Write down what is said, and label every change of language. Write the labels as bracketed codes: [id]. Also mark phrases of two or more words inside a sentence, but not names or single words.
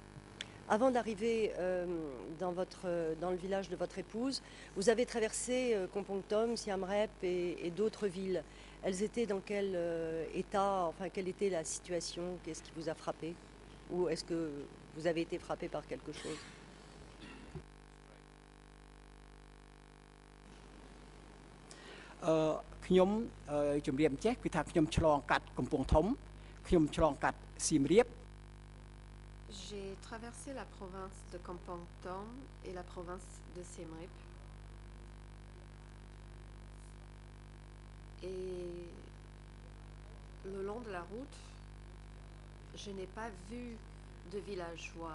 [fr] Avant d'arriver dans le village de votre épouse, vous avez traversé Kompong Tom, Siem Reap et d'autres villes. Elles étaient dans quel état, enfin quelle était la situation? Qu'est-ce qui vous a frappé? Ou est-ce que vous avez été frappé par quelque chose? [km] ខ្ញុំជំរាបចេះគឺថាខ្ញុំឆ្លងកាត់កំពង់ធំខ្ញុំឆ្លងកាត់សៀមរាប [fr] J'ai traversé la province de Kompong Tom et la province de Siem Reap. Et le long de la route, je n'ai pas vu de villageois.